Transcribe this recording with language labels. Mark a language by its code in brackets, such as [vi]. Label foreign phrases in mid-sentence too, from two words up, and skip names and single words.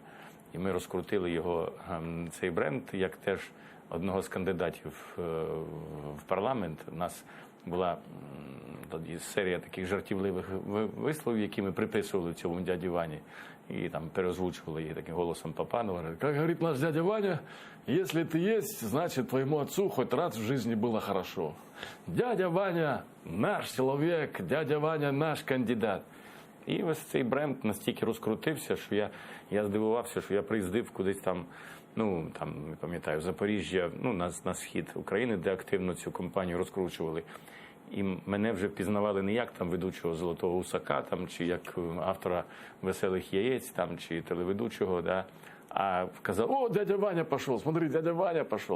[uk] І ми розкрутили цей бренд як теж одного з кандидатів в парламент. У нас була тоді серія таких жартівливих висловів, які ми приписували цьому дяді Вані. І там переозвучували її таким голосом Папанова. [ru] Как говорит наш дядя Ваня, если ты есть, значит твоему отцу хоть раз в жизни было хорошо. [uk] Дядя Ваня наш чоловік, дядя Ваня наш кандидат. І ось цей бренд настільки розкрутився, що я здивувався, що я приїздив кудись там, не пам'ятаю, Запоріжжя, на схід України, де активно цю компанію розкручували. І мене вже впізнавали не як там ведучого «Золотого гусака», там, чи як автора «Веселих яєць», там, чи телеведучого, да, а казав: «О, дядя Ваня пішов, смотри, дядя Ваня пішов».